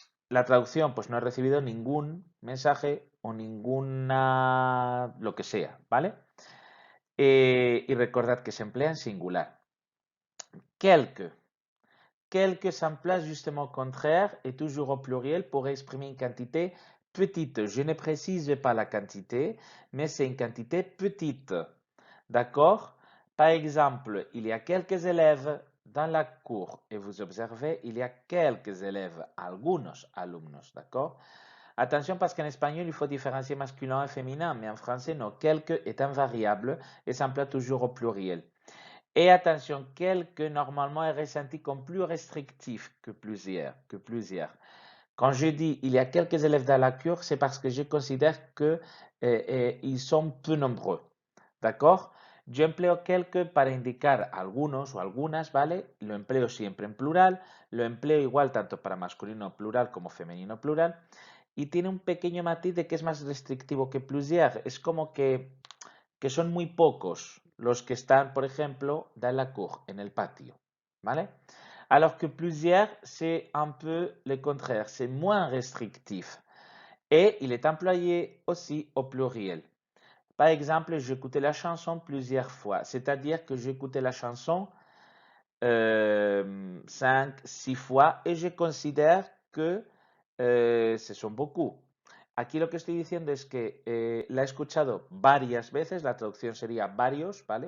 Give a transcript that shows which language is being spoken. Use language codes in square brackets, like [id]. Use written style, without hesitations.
[es] La traducción, pues no he recibido ningún mensaje o ninguna lo que sea, ¿vale? Y recordad que se emplea en singular. [fr] Quelques. Quelques s'emploie justement au contraire et toujours au pluriel pour exprimer une quantité petite. Je ne précise pas la quantité, mais c'est une quantité petite. D'accord? Par exemple, il y a quelques élèves dans la cour et vous observez, il y a quelques élèves, [es] algunos alumnos, [fr] d'accord? Attention parce qu'en espagnol, il faut différencier masculin et féminin, mais en français, non. Quelques est un variable et s'emploie toujours au pluriel. Et attention, quelques normalement est ressenti comme plus restrictif que plusieurs. Quand je dis il y a quelques élèves dans la cour, c'est parce que je considère que ils sont peu nombreux. ¿D'accord? [es] Yo empleo quelques para indicar algunos o algunas, ¿vale? Lo empleo siempre en plural, lo empleo igual tanto para masculino plural como femenino plural, y tiene un pequeño matiz de que es más restrictivo que plusieurs. Es como que son muy pocos los que están, por ejemplo, [fr] dans la cour, [es] en el patio, ¿vale? [fr] Alors que plusieurs, c'est un peu le contraire, c'est moins restrictif. Et il est employé aussi au pluriel. Par exemple, j'écoutais la chanson plusieurs fois, c'est-à-dire que j'écoutais la chanson 5, 6 fois et je considère que ce sont beaucoup. [es] Aquí lo que estoy diciendo es que la he escuchado varias veces, la traducción sería varios, ¿vale?